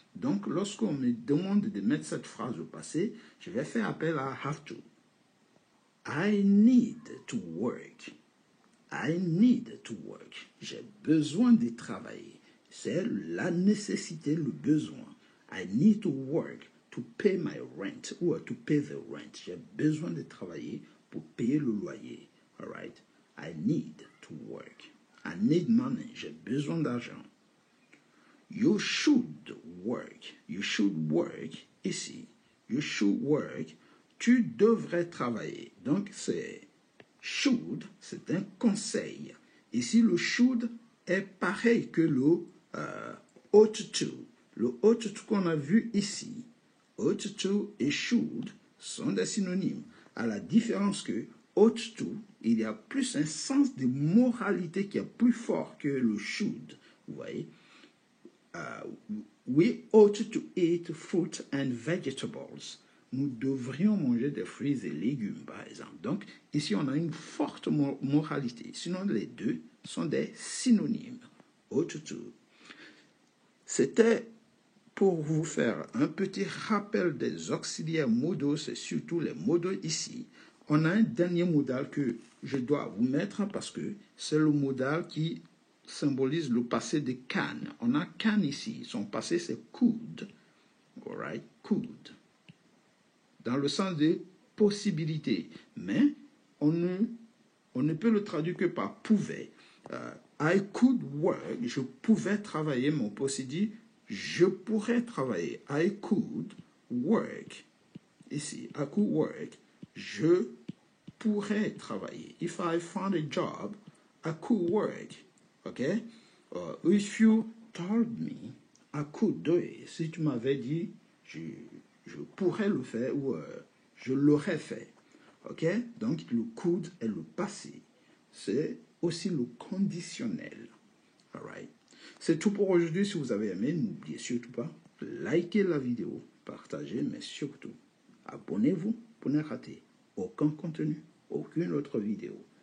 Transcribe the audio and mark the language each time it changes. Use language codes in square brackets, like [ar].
[fr] Donc, lorsqu'on me demande de mettre cette phrase au passé, je vais faire appel à have to. [en] I need to work. I need to work. [fr] J'ai besoin de travailler. C'est la nécessité, le besoin. [en] I need to work to pay my rent ou to pay the rent. [fr] J'ai besoin de travailler pour payer le loyer. [en] All right? I need to work. I need money. [fr] J'ai besoin d'argent. [en] You should work. You should work. Ici, you should work. [fr] Tu devrais travailler. Donc, c'est should, c'est un conseil. Ici, le should est pareil que le ought to. Le ought to qu'on a vu ici, ought to et should sont des synonymes. À la différence que ought to, il y a plus un sens de moralité qui est plus fort que le should. Vous voyez? [en] We ought to eat fruit and vegetables. [fr] Nous devrions manger des fruits et légumes, par exemple. Donc, ici, on a une forte moralité. Sinon, les deux sont des synonymes. Ought to. C'était pour vous faire un petit rappel des auxiliaires modaux, c'est surtout les modaux ici. On a un dernier modal que je dois vous mettre parce que c'est le modal qui symbolise le passé de can. On a can ici. Son passé, c'est could. All right? Could. Dans le sens de possibilité. Mais on ne peut le traduire que par pouvait. [en] I could work. [fr] Je pouvais travailler. Mais on peut aussi dire je pourrais travailler. [en] I could work. Ici, I could work. [fr] Je pourrais travailler. [en] If I found a job, I could work. Okay? If you told me, I could do it. [fr] Si tu m'avais dit, je pourrais le faire ou je l'aurais fait. Ok? Donc, le could est le passé. C'est aussi le conditionnel. Alright? C'est tout pour aujourd'hui. Si vous avez aimé, n'oubliez surtout pas, likez la vidéo, partagez, mais surtout, abonnez-vous pour ne rater aucun contenu, aucune autre vidéo.